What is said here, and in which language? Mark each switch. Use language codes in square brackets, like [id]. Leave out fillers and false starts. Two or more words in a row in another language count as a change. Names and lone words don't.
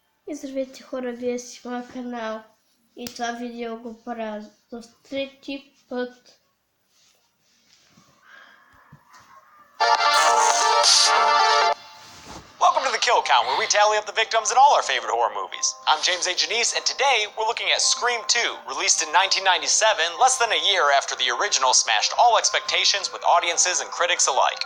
[bg] Здравейте хора, вие си моя канал и това видео го правя за трети път. [en] Welcome to the Kill Count, where we tally up the victims in all our favorite horror movies. I'm James A. Janice, and today we're looking at Scream 2, released in 1997, less than a year after the original smashed all expectations with audiences and critics alike.